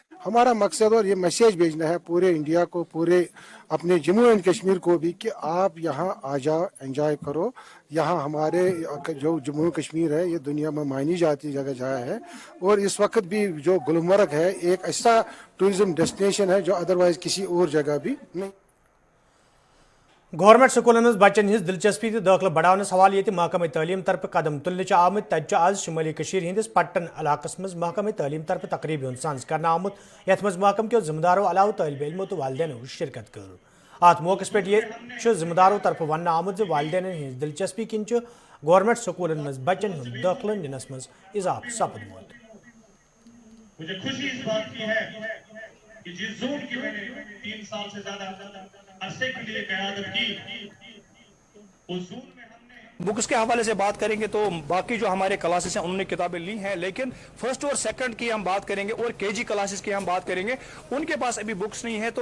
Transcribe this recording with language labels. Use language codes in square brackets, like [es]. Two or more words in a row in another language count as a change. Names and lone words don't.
[ur] ہمارا مقصد اور یہ میسیج بھیجنا ہے پورے انڈیا کو, پورے اپنے جموں اینڈ کشمیر کو بھی, کہ آپ یہاں آ جاؤ, انجوائے کرو. یہاں ہمارے جو جموں کشمیر ہے یہ دنیا میں مانی جاتی جگہ ہے, اور اس وقت بھی جو گلمرگ ہے ایک ایسا [en] tourism destination [ur] ہے جو ادروائز کسی اور جگہ بھی نہیں. [ks] گورنمنٹ سکولن مز بچن ہز دلچسپی تو داخلہ بڑھاونس حوالہ یہ محکمہ تعلیم طرف قدم تلنے آمت. تجہ آز شمالی کشیر ہندس پٹن علاقہ مز محکمہ تعلیم طرف تقریبی ہند سانز کرنا آمت, یت مز محکمہ کے ذمہ داروں علاوہ طالب علموں تو والدین شرکت کر. ات موقع پہ یہ ذمہ داروں طرف ون آمت والدین ہز دلچسپی کن گورنمنٹ سکولن مز بچن ہند داخلہ ننس مز اضافہ سپدمت. [ur] مجھے خوشی اس بات کی ہے کہ جس زون کی میں نے 3 سال سے زیادہ عرصے کے لیے قیادت کی, اس زون میں ہم نے بکس کے حوالے سے بات کریں گے تو باقی جو ہمارے کلاسز ہیں انہوں نے کتابیں لی ہیں, لیکن فرسٹ اور سیکنڈ کی ہم بات کریں گے, اور KG کلاسز کی ہم بات کریں گے, ان کے پاس ابھی بکس نہیں ہے.